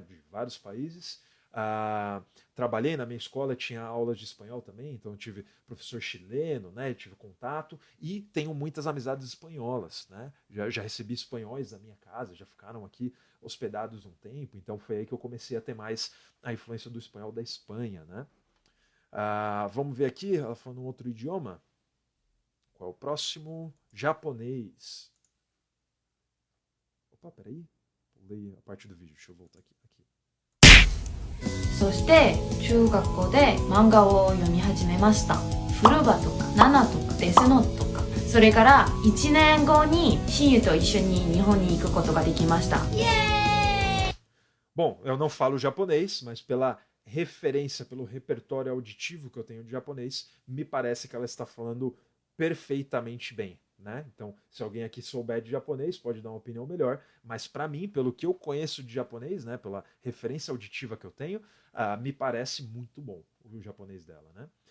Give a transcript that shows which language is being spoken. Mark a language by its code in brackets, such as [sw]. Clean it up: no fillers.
[pt] De vários países. Trabalhei na minha escola, tinha aulas de espanhol também, então eu tive professor chileno, né, eu tive contato e tenho muitas amizades espanholas, né, já recebi espanhóis na minha casa, já ficaram aqui hospedados um tempo, então foi aí que eu comecei a ter mais a influência do espanhol da Espanha, né. Vamos ver aqui, ela falando um outro idioma, qual é o próximo? Japonês. Opa, peraí, pulei a parte do vídeo, deixa eu voltar aqui. [ja] そして中学校で漫画を読み始めました。フルバとかナナとかデスノートとか、それから1年後に親友と一緒に日本に行くことができました。 [pt] Bom, eu não falo japonês, mas pela referência, pelo repertório auditivo que eu tenho de japonês, me parece que ela está falando perfeitamente bem, né? Então, se alguém aqui souber de japonês, pode dar uma opinião melhor, mas para mim, pelo que eu conheço de japonês, né, pela referência auditiva que eu tenho, me parece muito bom o japonês dela, né?